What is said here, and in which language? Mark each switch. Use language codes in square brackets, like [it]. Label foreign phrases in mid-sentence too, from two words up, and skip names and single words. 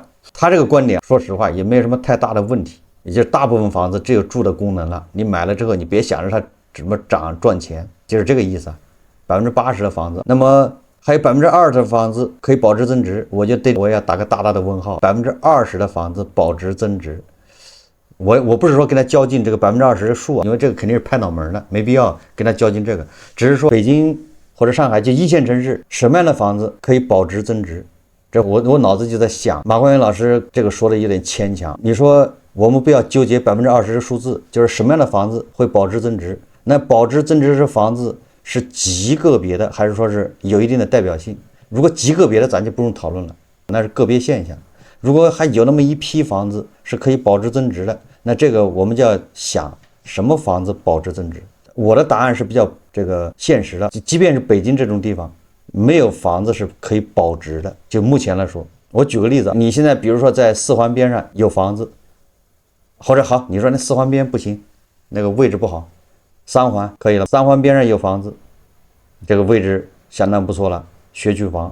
[zh] 他這個觀點，說實話也沒有什麼太大的問題，也就是大部分房子只有住的功能了。你買了之後，你別想着它怎麼漲賺錢，就是這個意思。80%的房子，那麼還有20%的房子可以保值增值，我也要打個大大的問號。20%的房子保值增值，我不是說跟他較勁這個20%的數，因為這個肯定是拍腦門的，沒必要跟他較勁這個，只是說北京或者上海就1線城市，什麼樣的房子可以保值增值？這我腦子就在想，馬國元老師這個說的有點牽強。你說我們不要糾結20% 的數字，就是什麼樣的房子會保值增值？那保值增值的房子是極個別的，還是說是有一定的代表性？如果極個別的，咱就不用討論了，那是個別現象。如果還有那麼一批房子是可以保值增值的，那這個我們就要想什麼房子保值增值？我的答案是比較這個現實的，即便是北京這種地方，沒有房子是可以保值的。就目前來說，我舉個例子，你現在比如說在4環邊上有房子，或者好，你說那4環邊不行，那個位置不好，3環可以了，3環邊上有房子，這個位置相當不錯了，學區房。